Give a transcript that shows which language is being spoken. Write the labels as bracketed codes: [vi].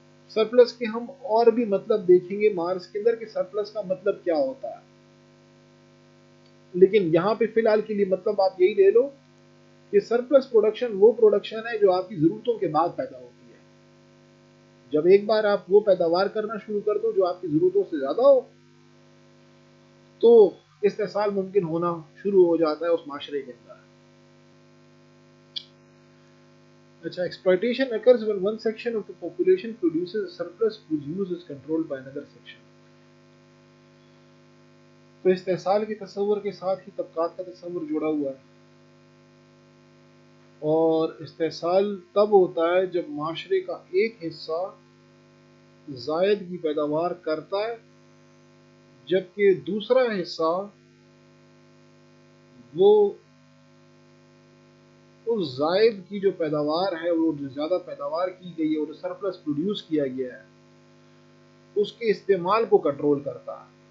[ur] Surplus کے ہم اور بھی مطلب دیکھیں گے مارس کے اندر کہ سرپلس کا مطلب کیا ہوتا ہے، لیکن یہاں پہ فی الحال کے لیے مطلب آپ یہی لے لو کہ سرپلس پروڈکشن وہ پروڈکشن ہے جو آپ کی ضرورتوں کے بعد پیدا ہوتی ہے. جب ایک بار آپ وہ پیداوار کرنا شروع کر دو جو آپ کی ضرورتوں سے زیادہ ہو تو استحصال ممکن ہونا شروع ہو جاتا ہے اس معاشرے کے اندر. [en] اچھا، exploitation occurs when one section of the population produces a surplus whose use is controlled by another section. [ur] تو استحصال کے تصور کے ساتھ ہی طبقات کا تصور جڑا ہوا ہے، اور استحصال تب ہوتا ہے جب معاشرے کا ایک حصہ زائد کی پیداوار کرتا ہے جبکہ دوسرا حصہ وہ اس زائد کی جو پیداوار ہے، وہ جو زیادہ پیداوار کی گئی ہے اور سرپلس پروڈیوس کیا گیا ہے اس کے استعمال کو کنٹرول کرتا ہے.